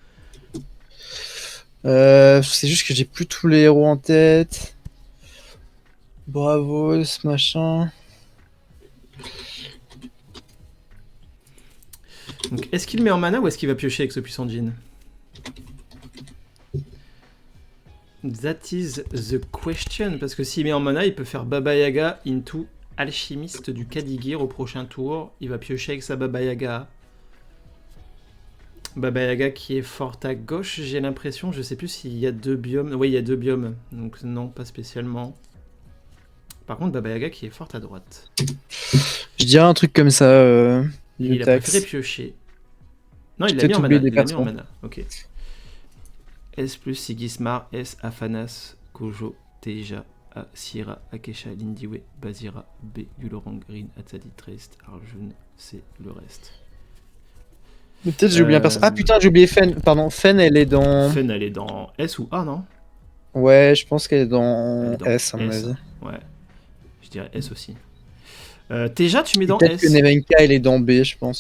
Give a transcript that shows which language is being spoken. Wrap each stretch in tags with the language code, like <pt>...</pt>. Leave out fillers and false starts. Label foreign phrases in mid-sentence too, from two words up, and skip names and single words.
<fr>C'est juste que j'ai plus tous les héros en tête. Bravo, ce machin. Donc, est-ce qu'il met en mana ou est-ce qu'il va piocher avec ce puissant jean?</fr> <en>That is the question.</en> <fr>Parce que s'il met en mana, il peut faire Baba Yaga into alchimiste du Kadigir au prochain tour. Il va piocher avec sa Baba Yaga. Baba Yaga qui est forte à gauche, j'ai l'impression. Je sais plus s'il y a 2 biomes. Oui, il y a 2 biomes. Donc non, pas spécialement. Par contre, Baba Yaga qui est forte à droite. Je dirais un truc comme ça. Il a préféré piocher. Non, il l'a mis en mana. Il l'a mis en mana. Ok. S plus Sigismar, S Afanas, Kojo, Teja, A, Sira, Akesha, Lindiwe, Bazira, B, Yulorang, Green, Atzadi, Trist, Arjun, C, le reste. Peut-être j'ai oublié un personnage. Ah putain, j'ai oublié Fen. Pardon, Fen elle est dans... Fen elle est dans S ou A, non? Ouais, je pense qu'elle est dans S à mon avis. Ouais, je dirais S aussi. Teja, tu mets dans peut-être S. Peut-être que Nevenka elle est dans B, je pense.</fr>